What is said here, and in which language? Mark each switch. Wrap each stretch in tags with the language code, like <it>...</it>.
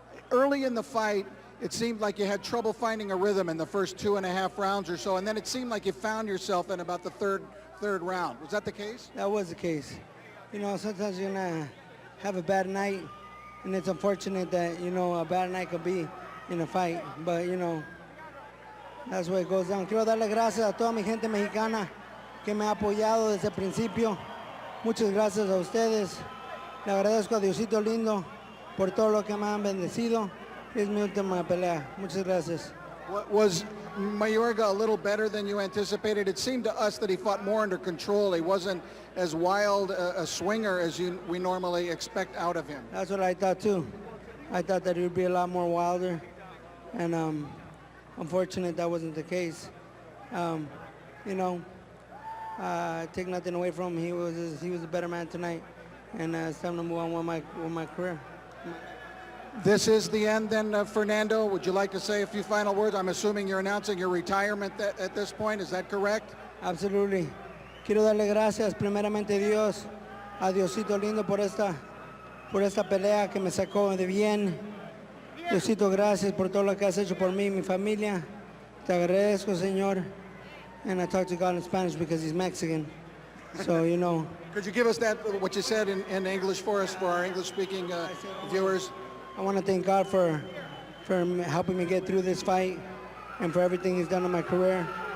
<en>Early in the fight, it seemed like you had trouble finding a rhythm in the first 2.5 rounds or so, and then it seemed like you found yourself in about the third round. Was that the case? That was the case. You know, sometimes you're gonna have a bad night, and it's unfortunate that, you know, a bad night could be in a fight. But, you know, that's what it goes down.</en> <es>Quiero darle gracias a toda mi gente mexicana que me ha apoyado desde el principio. Muchas gracias a ustedes. Le agradezco a Diosito lindo por todo lo que me han bendecido. Es mi última pelea. Muchas gracias.</es> <en>Was Mayorga a little better than you anticipated? It seemed to us that he fought more under control. He wasn't as wild a swinger as we normally expect out of him. That's what I thought too. I thought that he would be a lot more wilder, and unfortunately that wasn't the case. You know, take nothing away from him. He was a better man tonight, and it's time to move on with my career. This is the end then, Fernando. Would you like to say a few final words? I'm assuming you're announcing your retirement at this point. Is that correct? Absolutely.</en> <es>Quiero darle gracias primeramente a Diosito lindo por esta pelea que me sacó de bien. Diosito, gracias por todo lo que has hecho por mí y mi familia. Te agradezco, Señor.</es> <en>And I talk to God in Spanish because he's Mexican. So, you know. Could you give us what you said in English for us, for our English-speaking viewers? I want to thank God for helping me get through this fight and for everything he's done in my career.</en>